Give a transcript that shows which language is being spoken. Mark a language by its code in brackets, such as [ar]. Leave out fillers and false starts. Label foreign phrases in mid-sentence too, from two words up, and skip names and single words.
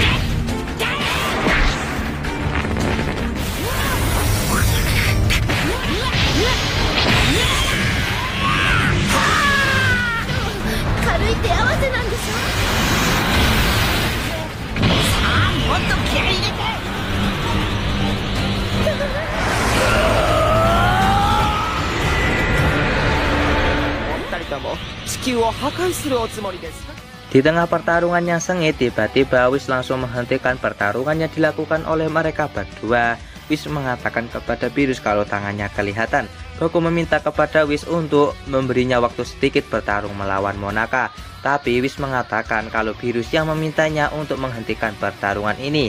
[ja] 軽い手合わせなんでしょ。さあもっと気合い入れて。お二人とも地球を破壊するおつもりですか。 [id] Di tengah pertarungan yang sengit, tiba-tiba Whis langsung menghentikan pertarungan yang dilakukan oleh mereka berdua. Whis mengatakan kepada Beerus kalau tangannya kelihatan. Goku meminta kepada Whis untuk memberinya waktu sedikit bertarung melawan Monaka. Tapi Whis mengatakan kalau Beerus yang memintanya untuk menghentikan pertarungan ini.